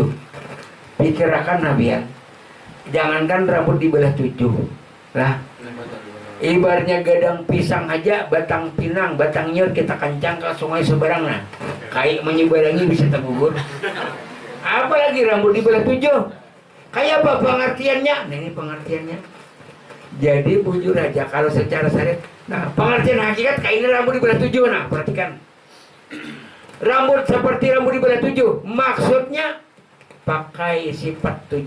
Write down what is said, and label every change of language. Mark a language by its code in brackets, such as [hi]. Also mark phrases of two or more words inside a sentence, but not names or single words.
[bjn] Pikirakan Nabian, jangankan rambut di belah 7 lah. Ibaratnya gadang pisang aja, batang pinang, batang nyur kita kencang ke sungai seberang nah. Kayak menyeberangi bisa tergugur. [id] Apalagi rambut di belah 7. [bjn] Kayak apa pengertiannya? Nah ini pengertiannya. Jadi bujur aja kalau secara syariat. Nah pengertian hakikat kayak ini rambut di belah 7 nah. [id] Perhatikan. Rambut seperti rambut di belah 7. Maksudnya pakai sifat 7.